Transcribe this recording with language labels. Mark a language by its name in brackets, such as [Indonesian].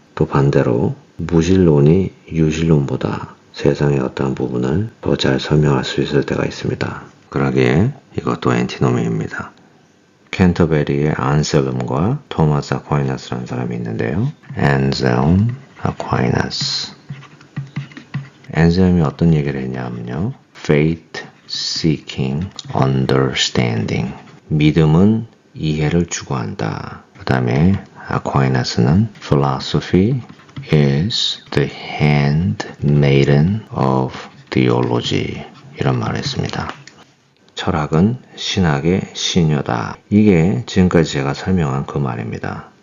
[Korean] 또 반대로 무신론이 유신론보다 세상의 어떠한 부분을 더 잘 설명할 수 있을 때가 있습니다. 그러기에 이것도 엔티노미입니다. 캔터베리의 안셀름과 토마스 아퀴나스라는 사람이 있는데요. 안셀름 아퀴나스. 안셀름이 어떤 얘기를 했냐면요. [English] Faith seeking understanding. [Korean] 믿음은 이해를 추구한다. 그 다음에 아퀴나스는 [English] philosophy is the handmaiden of theology [Korean] 이런 말을 했습니다. 철학은 신학의 시녀다. 이게 지금까지 제가 설명한 그 말입니다.